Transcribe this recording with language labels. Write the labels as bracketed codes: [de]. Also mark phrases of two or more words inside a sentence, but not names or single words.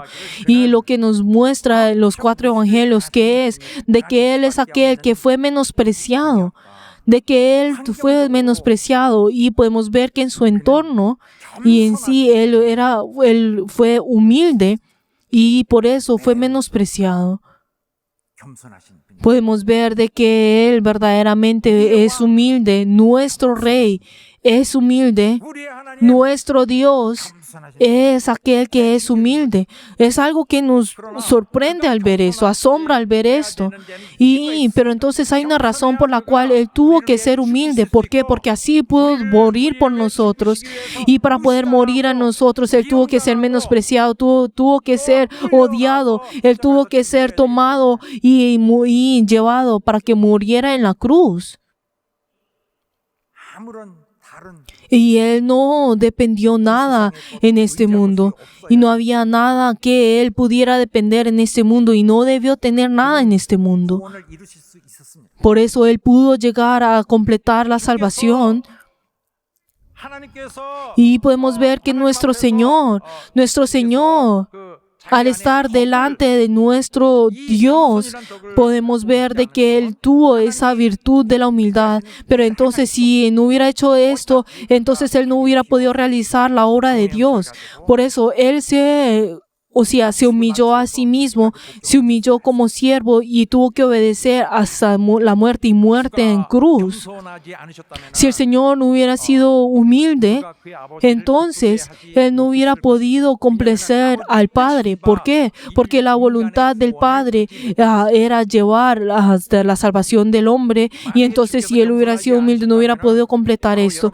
[es] Y lo que nos muestra los 4 evangelios que es de que Él es aquel que fue menospreciado. De que Él fue menospreciado. Y podemos ver que en su entorno y en sí Él fue humilde y por eso fue menospreciado. [ko] 겸손하신 분. [es] Podemos ver de que Él verdaderamente es humilde. Nuestro Rey es humilde. [ko] 우리의 하나님 [es] Nuestro Dios [ko] 겸손하신 [es] es aquel que es humilde. Es algo que nos sorprende al ver eso, asombra al ver esto. Pero entonces hay una razón por la cual Él tuvo que ser humilde. ¿Por qué? Porque así pudo morir por nosotros. Y para poder morir a nosotros, Él tuvo que ser menospreciado, tuvo que ser odiado. Él tuvo que ser tomado y llevado para que muriera en la cruz. [ko] 아무런 다른 [es] Y Él no dependió nada en este mundo. Y no había nada que Él pudiera depender en este mundo. Y no debió tener nada en este mundo. [ko] 구원을 이루실 수 있었습니다. [es] Por eso Él pudo llegar a completar la salvación. [ko] 하나님께서 [es] Y podemos ver que nuestro Señor, [ko] 그 [es] al estar delante de nuestro Dios, podemos ver de que Él tuvo esa virtud de la humildad. Pero entonces, si no hubiera hecho esto, entonces Él no hubiera podido realizar la obra de Dios. Por eso, Él se humilló a sí mismo, se humilló como siervo y tuvo que obedecer hasta la muerte y muerte en cruz. [ko] 겸손하지 않으셨다면 [es] Si el Señor no hubiera sido humilde, entonces Él no hubiera podido complacer al Padre. ¿Por qué? Porque la voluntad del Padre era llevar hasta la salvación del hombre, y entonces si Él hubiera sido humilde no hubiera podido completar esto.